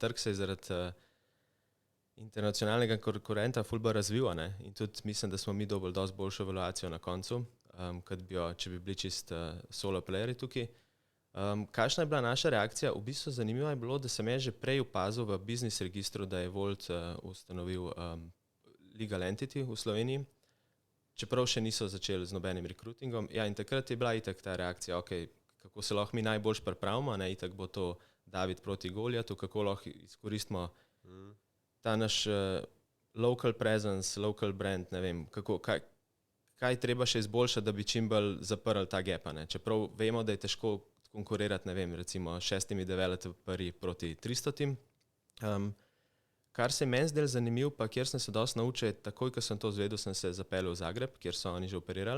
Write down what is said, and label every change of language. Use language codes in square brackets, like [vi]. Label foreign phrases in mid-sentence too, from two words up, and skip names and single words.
[sl] Trg se je zaradi internacionalnega konkurenta ful bolj razvil, ne? In tudi mislim, da smo mi dobili dosti boljšo evaluacijo na koncu, kot bi jo, če bi bili čist [en] solo playeri [sl] tukaj. Kakšna je bila naša reakcija? V bistvu zanimivo je bilo, da sem že prej opazil v biznis registru, da je Volt ustanovil [en] legal entity [sl] v Sloveniji, čeprav še niso začeli z nobenim rekrutingom. Ja, in takrat je bila itak ta reakcija, ok, kako se lahko mi najboljš pripravimo, ne, itak bo to David proti Goljatu, kako lahko izkoristimo ta naš [en] local presence, local brand, [sl] ne vem, kaj treba še izboljšati, da bi čim bolj zaprli ta gap. Čeprav vemo, da je težko konkurirati, ne vem, recimo 6 developerji proti 300. Kar se meni zdelo zanimivo, pa kjer sem se dosti naučil, takoj, ko sem to izvedel, sem se zapeljal v Zagreb, kjer so oni že operirali.